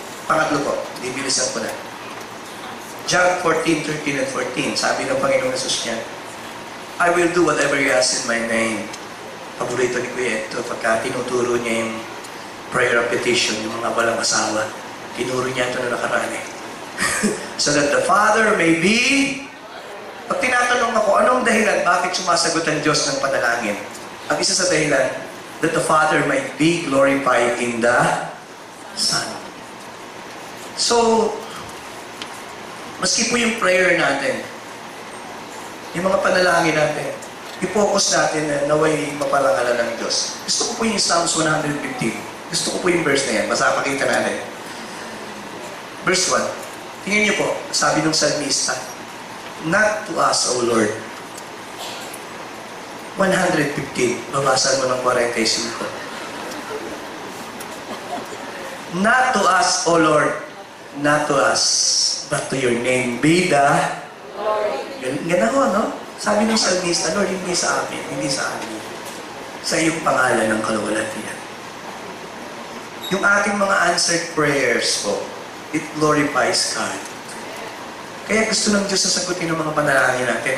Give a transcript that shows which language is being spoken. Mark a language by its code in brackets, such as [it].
[tl] Pangatlo po, bibilisan ko na. John 14:13 and 14, sabi ng Panginoong Jesus niya, [en] I will do whatever you ask in my name. [tl] Paborito ni Kuya ito pagka tinuturo niya yung prayer of petition, yung mga walang asawa. Tinuro niya ito na nakaraan eh. [en] So that the Father may be... [tl] Pag tinatanong ako, anong dahilan bakit sumasagot ang Diyos ng panalangin? Ang isa sa dahilan, [en] that the Father might be glorified in the Son. [tl] So, maski po yung prayer natin, yung mga panalangin natin, i-focus natin na naway maparangalan ng Diyos. Gusto ko po yung Psalms 115. Gusto ko po yung verse na yan. Masapakita natin. Verse 1. Tingnan niyo po, sabi ng salmista, [en] not to us, O Lord. [tl] 115. Babasan mo ng 45. [en] Not to us, O Lord. Not to us, but to your name be the glory. [tl] Ganun ho, no? Sabi ng salmista, Lord, hindi sa amin, hindi sa amin. Sa iyong pangalan ng kaluwalhatian. Yung ating mga [en] answered prayers po, it glorifies God. [tl] Kaya gusto ng Diyos na sagutin ng mga panalangin natin.